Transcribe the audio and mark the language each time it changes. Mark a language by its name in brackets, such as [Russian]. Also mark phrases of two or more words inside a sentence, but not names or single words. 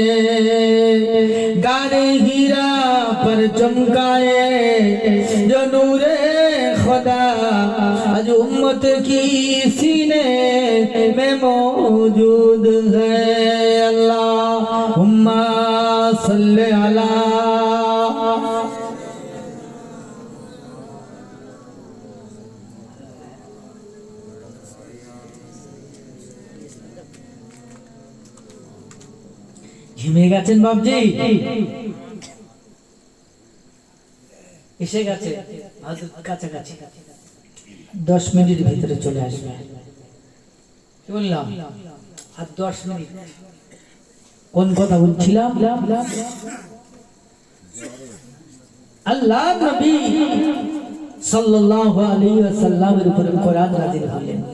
[Urdu] گارے ہیرا پر چمکائے جو نور خدا آج امت کی سینے میں موجود ہے [Arabic] اللہم صلی علی [Bangla] ঘেমে গেছেন বাবজি এসে গেছে কাছাকাছি 10 মিনিট ভিতরে চলে আসবে কি বললাম আর 10 মিনিট কোন কথা বলছিলাম আল্লাহ নবী [Arabic] صلى الله عليه وسلم [Bangla] উপরে কোরআন নাযিল হলেন